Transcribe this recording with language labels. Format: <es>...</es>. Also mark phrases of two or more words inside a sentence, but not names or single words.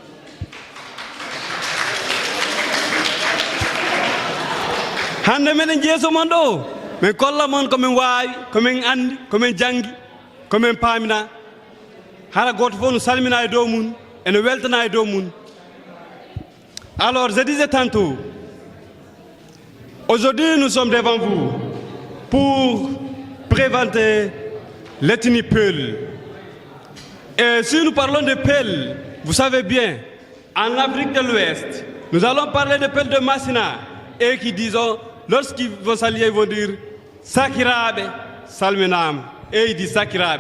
<ff>Hande meɗen jeeso mon ɗo min kolla mon komin waawi, komin andi, komin jangi, komin paamina. Hara goto fof no salmina e dow mum ene weltana e dow mum.</ff> <fr>Alors je disais tantôt, aujourd'hui nous sommes devant vous pour présenter l'ethnie Peul. Et si nous parlons de Peul, vous savez bien, en Afrique de l'Ouest, nous allons parler de Peul de Massina et qui disons, lorsqu'ils vont s'allier, ils vont dire Sakirabe Salminam et ils disent Sakirabe.</fr>